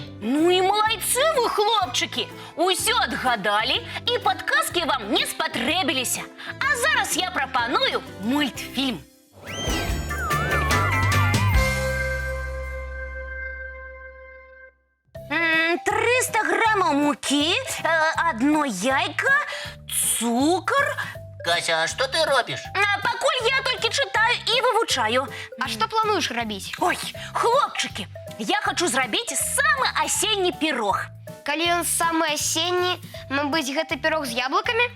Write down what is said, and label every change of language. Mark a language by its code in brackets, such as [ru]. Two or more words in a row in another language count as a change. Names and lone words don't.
[be] Ну і малайцы вы, хлопчыкі. Усё адгадалі, і падказкі вам не спатрэбіліся. А зараз я прапаную мультфільм. [ru] М, 300 граммов муки, одно [be] яйко, цукор. Кася, а што ты робіш? Пакуль я толькі чытаю і вывучаю. А што плануеш рабіць? Ой, хлопчыкі, я хочу зрабіць самы асенні пірог. Калі ён самы асенні, мабыць, гэта пірог з яблыкамі?